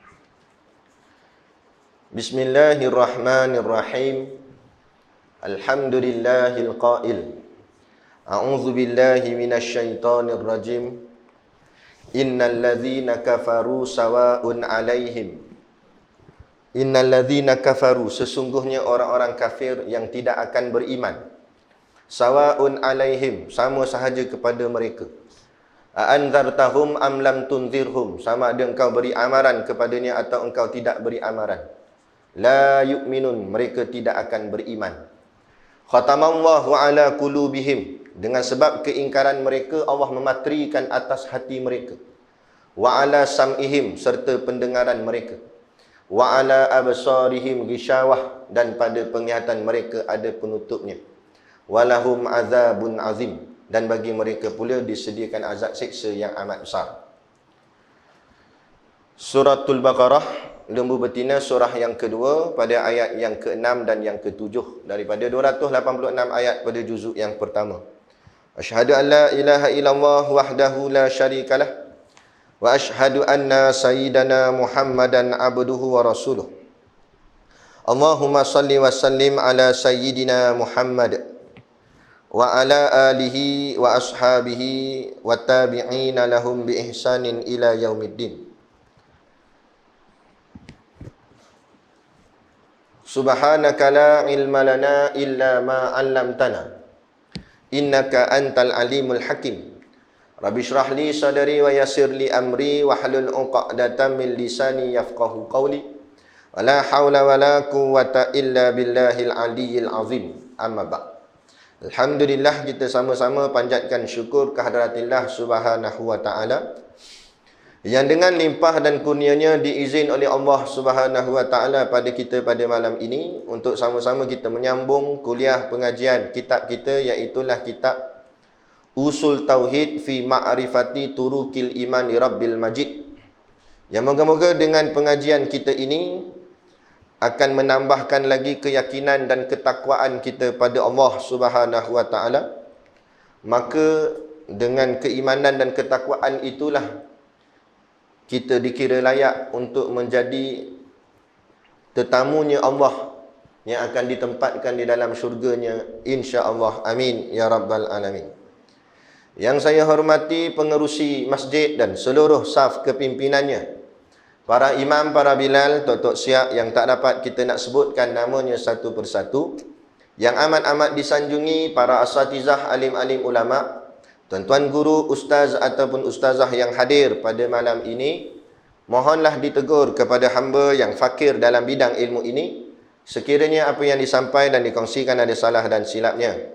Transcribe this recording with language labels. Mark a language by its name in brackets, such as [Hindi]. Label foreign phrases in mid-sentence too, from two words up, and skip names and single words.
[Arabic] بسم الله الرحمن الرحيم. الحمد لله القائل. أعوذ بالله من الشيطان الرجيم. إن الذين كفروا سواء عليهم. إن الذين كفروا, [Malay] sesungguhnya orang-orang kafir yang tidak akan beriman. [Arabic] سواء عليهم, [Malay] sama sahaja kepada mereka. [Arabic] أأنذرتهم أم لم تنذرهم, [Malay] sama ada engkau beri amaran kepadanya atau engkau tidak beri amaran. [Arabic] لا يؤمنون, [Malay] mereka tidak akan beriman. [Arabic] ختم الله على قلوبهم, [Malay] dengan sebab keingkaran mereka Allah mematrikan atas hati mereka. [Arabic] وعلى سمعهم, [Malay] serta pendengaran mereka. [Arabic] وعلى أبصارهم غشاوة, [Malay] dan pada penglihatan mereka ada penutupnya. [Arabic] ولهم عذاب عظيم, [Malay] dan bagi mereka pula disediakan azab siksa yang amat besar. Suratul Baqarah, lembu betina, surah yang kedua, pada ayat yang ke-6 dan yang ke-7 daripada 286 ayat pada juzuk yang pertama. [Arabic] أشهد أن لا إله إلا الله وحده لا شريك له، وأشهد أن سيدنا محمدا عبده ورسوله. اللهم صل وسلم على سيدنا محمد وعلى آله وأصحابه وتابعين لهم بإحسان إلى يوم الدين. سبحانك لا علم لنا إلا ما علمتنا، إنك أنت العليم الحكيم. رب اشرح لي صدري ويسر لي أمري واحلل عقدة من لساني يفقهوا قولي. ولا حول ولا قوة إلا بالله العلي العظيم. أما بعد. الحمد لله, [Malay] kita sama-sama panjatkan syukur kehadaratillah [Arabic] سبحانه وتعالى, [Malay] yang dengan limpah dan kurnianya diizin oleh Allah [Arabic] سبحانه وتعالى [Malay] pada kita pada malam ini untuk sama-sama kita menyambung kuliah pengajian kitab kita, iaitulah kitab Usul Tauhid fi Ma'rifati Turukil Imani Rabbil Majid, yang moga-moga dengan pengajian kita ini akan menambahkan lagi keyakinan dan ketakwaan kita pada Allah [Arabic] سبحانه وتعالى. [Malay] Maka dengan keimanan dan ketakwaan itulah kita dikira layak untuk menjadi tetamunya Allah yang akan ditempatkan di dalam syurganya, insya-Allah. [Arabic] آمين يا رب العالمين. [Malay] Yang saya hormati pengerusi masjid dan seluruh saf kepimpinannya, para imam, para bilal, tok-tok siap yang tak dapat kita nak sebutkan namanya satu persatu, yang amat-amat disanjungi para asatizah, alim-alim ulama, tuan-tuan guru, ustaz ataupun ustazah yang hadir pada malam ini, mohonlah ditegur kepada hamba yang fakir dalam bidang ilmu ini, sekiranya apa yang disampaikan dan dikongsikan ada salah dan silapnya.